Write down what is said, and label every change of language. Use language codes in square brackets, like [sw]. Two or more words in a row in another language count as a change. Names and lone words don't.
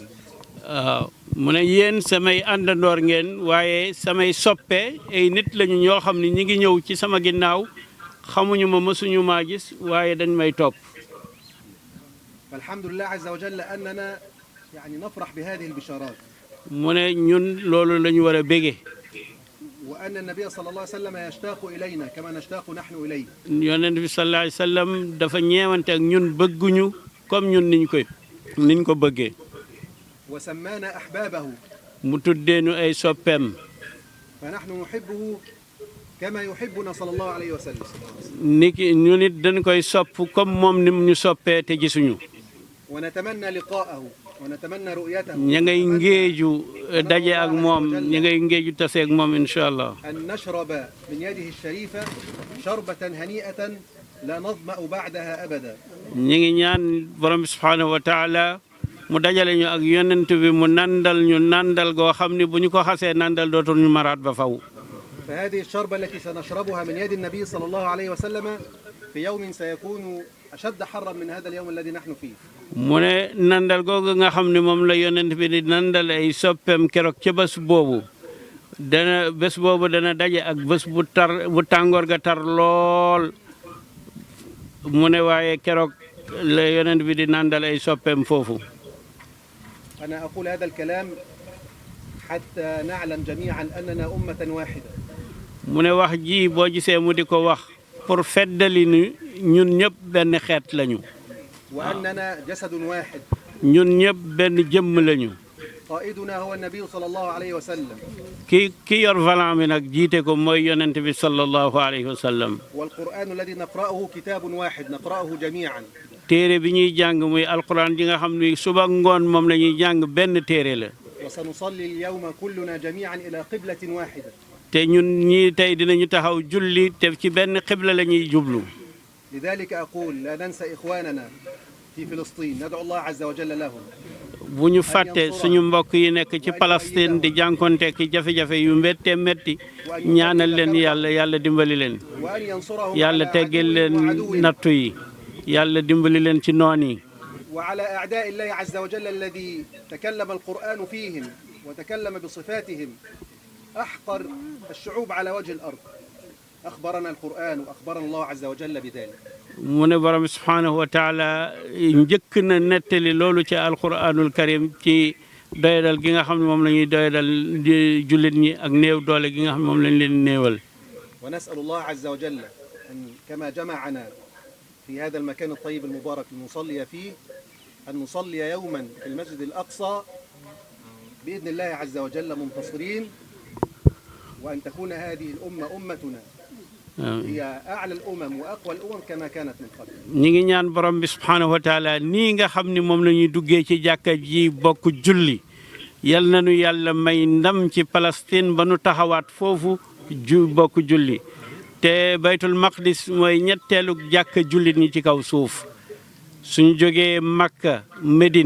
[wo] waaw mu ne yéen samay àndandoor ngeen waaye samay soppe ay nit lañu ñoo xam ne ñi ngi ñëw ci sama ginnaaw xamuñu ma mësuñu maa gis waaye dañ may topp. [ar] فالحمد لله عز وجل أننا يعني نفرح بهذه البشارات. [wo] mu ne ñun loolu la ñu war a bége. [ar] وأن النبي صلى الله عليه وسلم يشتاق إلينا كما نشتاق نحن إليه. [wo] yonent bi [ar] صلى الله عليه وسلم [wo] dafa ñeewante ak ñun bëgguñu comme ñun niñ ko bëggee. [ar] وسمانا أحبابه. [wo] mu tuddeenu ay soppeem. [ar] فنحن نحبه كما يحبنا صلى الله عليه وسلم. [wo] niki ñu nit dañ koy sopp comme moom ni ñu soppee te gisuñu. [ar] ونتمنى لقاءه. ونتمنى رؤيته [wo] ña ngay ngéeju daje ak moom ña ngay ngéeju tase ak moom [ar] إن شاء الله أن نشرب من يده الشريفة شربة هنيئة لا نظمأ بعدها أبدا [wo] ñi ngi ñaan borom bi [ar] سبحانه وتعالى [wo] mu dajale ñu ak yonent bi mu nandal ñu nandal goo xam ni bu ñu ko xasee nandal dootul ñu maraat ba faw [ar] فهذه الشربة التي سنشربها من يد النبي صلى الله عليه وسلم في يوم سيكون أشد حرا من هذا اليوم الذي نحن فيه [wo] mu ne nandal googu nga xam ne moom la yonent bi di nandal ay soppeem keroog ca bés boobu dana daje ak bés bu tàngoor ga tar lool mu ne waaye keroog la yonent bi di nandal ay soppeem foofu [ar] أنا أقول هذا الكلام حتى نعلم جميعا أننا أمة واحدة [wo] mu ne wax ji boo gisee mu di ko wax pour feddali ni ñun ñëpp benn xeet lañu [ar] وأننا جسد واحد [wo] ñun ñëpp benn jëmm lañu [ar] قائدنا هو النبي صلى الله عليه وسلم [wo] ki yor valant bi nag jiite ko mooy yonent bi [ar] صلى الله عليه وسلم والقرآن الذي نقرأه كتاب واحد نقرأه جميعا [wo] téere bi ñuy jàng muy alquran ji nga xam ni suba ngoon moom la ñuy jàng benn téere la [ar] وسنصلي اليوم كلنا جميعا إلى قبلة واحدة [wo] te ñun ñii tey dinañu taxaw julli te ci benn xibla la ñuy jublu [ar] لذلك أقول لا ننسى إخواننا في فلسطين ندعو الله عز وجل لهم [wo] bu ñu fàtte suñu mbokk yi nekk ci Palestine di jànkonte ki jafe-jafe yu méttee métti ñaanal leen yàlla dimbali leen [ar] وأن ينصرهم [wo] yàlla على teggil leen [ar] عدوهم وعدوهم [wo] nattu yi yàlla dimbali leen ci noon yi [ar] وعلى أعداء الله عز وجل الذي تكلم القرآن فيهم وتكلم بصفاتهم أحقر الشعوب على وجه الأرض أخبرنا القرآن وأخبرنا الله عز وجل بذلك [wo] mu ne borom [ar] سبحانه وتعالى [wo] njëkk na nettali loolu ci [ar] القرآن الكريم [wo] ci doyadal gi nga xam ne moom la ñuy doyadal jullit ñi ak néew doole gi nga xam ne moom lañ leen néewal [ar] ونسأل الله عز وجل أن كما جمعنا في هذا المكان الطيب المبارك لنصلي فيه أن نصلي يوما في المسجد الأقصى بإذن الله عز وجل منتصرين وأن تكون هذه الأمة أمتنا هي أعلى الأمم وأقوى الأمم كما كانت من قبل [wo] ñi ngi ñaan borom bi [ar] سبحانه وتعالى [wo] nii nga xam ni moom la ñuy duggee ci jàkka ji bokk julli yal nañu yàlla may ndam ci Palestine ba nu taxawaat foofu bokk julli te [ar] بيت المقدس [wo] mooy ñetteelu jàkka jullit ñi ci kaw suuf suñu jógee Makka Médine